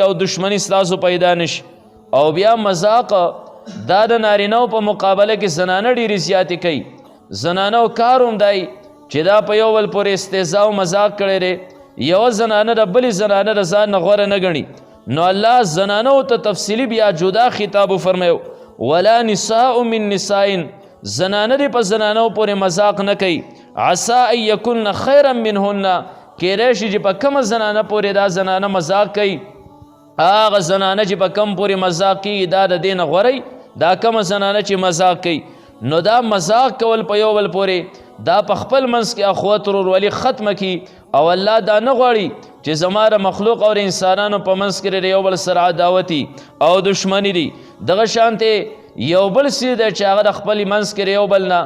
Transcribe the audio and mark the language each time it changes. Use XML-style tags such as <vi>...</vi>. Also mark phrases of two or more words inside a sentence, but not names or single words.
<ps>او دشمني ستاسو پیدا نشي او بیا مذاق دا د نارینهو په مقابله کې زنانه ډېرې زیاتې کوي زنانو کار هم دی چې دا په یو بل پورې استهزا او مذاق کړی دی یوه زنانه د بلې زنانه د ځان نه غوره نه ګڼي نو الله زنانو ته تفصیلي بیا جدا خطاب وفرمیو</ps> <ar>ولا نساء من نساء</ar> <ps>زنانه دې په زنانو پورې مذاق نه کوي</ps> <ar>عسى ان یکن خیرا منهن</ar> <ps>کېدای شي چې په کومه زنانه پورې دا زنانه مذاق کوي هغه زنانه چې په کم پورې مذاق کېږي دا د دې نه غوری دا کومه زنانه چې مذاق کوي نو دا مذاق کول په یو بل پورې دا په خپل منځ کې اخوت ورورولي ختمه کړي او الله دا نه غواړي چې زما د مخلوق او انسانانو په منځ کې د یو بل سره عداوتي او دشمني دي دغه شانتې یو بل څه دی چې هغه د خپل منځ کې یو بل نه</ps>